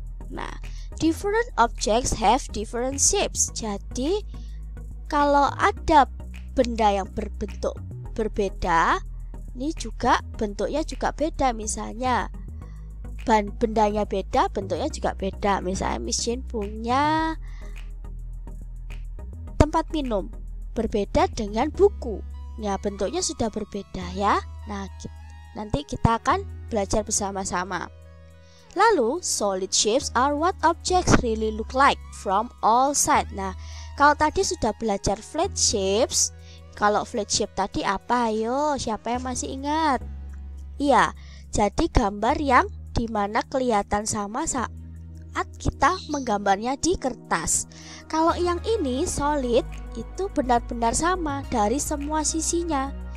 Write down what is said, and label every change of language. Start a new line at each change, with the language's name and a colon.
English: Nah, different objects have different shapes.
Indonesian: Jadi, kalau ada benda yang berbentuk berbeda, ini juga bentuknya juga beda. Misalnya bendanya beda, bentuknya juga beda. Misalnya Miss Jane punya tempat minum berbeda dengan buku. Ya, bentuknya sudah berbeda ya. Nah, nanti kita akan belajar bersama-sama.
English: Lalu, solid shapes are what objects really look like from all sides.
Indonesian: Nah, kalau tadi sudah belajar flat shapes, kalau flat shape tadi apa? Ayo, siapa yang masih ingat? Iya, jadi gambar yang dimana kelihatan sama saat kita menggambarnya di kertas. Kalau yang ini solid, itu benar-benar sama dari semua sisinya.